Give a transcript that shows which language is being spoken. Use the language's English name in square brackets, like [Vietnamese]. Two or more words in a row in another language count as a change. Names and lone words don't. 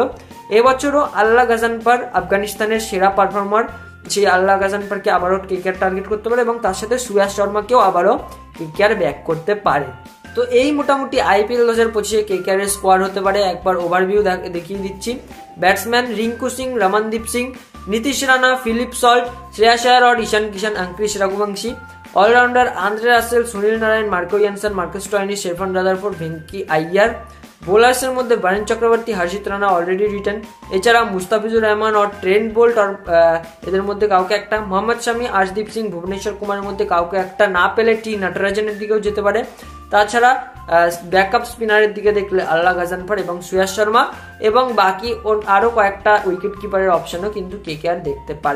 [Bangla] এবছরও আল্লাহ গাজানফার আফগানিস্তানের সেরা পারফর্মার, সেই আল্লাহ গাজানফারকে আবারও কেকেআর টার্গেট করতে পারে এবং তার সাথে সুয়াস শর্মাকেও আবারও কেকেআর ব্যাক করতে পারে। তো এই মোটামুটি আইপিএল 2025 কেকেআর এর স্কোয়াড হতে পারে। একবার ওভারভিউ দেখিয়ে দিচ্ছি। ব্যাটসম্যান রিঙ্কু সিং, রমনদীপ সিং, নীতিশ রানা, ফিলিপ সল্ট, শ্রেয়াস আয়ার और ईशान किशन, अंक्रिश रघुवंशी। ऑलराउंडर आंद्रे रासेल, सुनील नारायण, मार्को यानसन, मार्कस स्टॉइनिस, शेफन রাদারফোর্ড, ভেঙ্কি আইয়ার। বোলার্সের মধ্যে বরুণ চক্রবর্তী, হর্ষিত রানা অলরেডি রিটার্ন। এছাড়া মুস্তাফিজুর রহমান और ট্রেন্ট বোল্ট और এদের মধ্যে কাউকে একটা, মোহাম্মদ শামি, আর্শদীপ সিং, ভুবনেশ্বর কুমারের মধ্যে কাউকে একটা না পেলে টি নটরাজনের দিকেও যেতে পারে। তাছাড়া ব্যাকআপ স্পিনারের দিকে দেখলে আল্লাহ গাজানফার এবং সুয়াস শর্মা এবং বাকি আরো কয়েকটা উইকেট কিপারের অপশনও কিন্তু কেকেআর দেখতে পারে।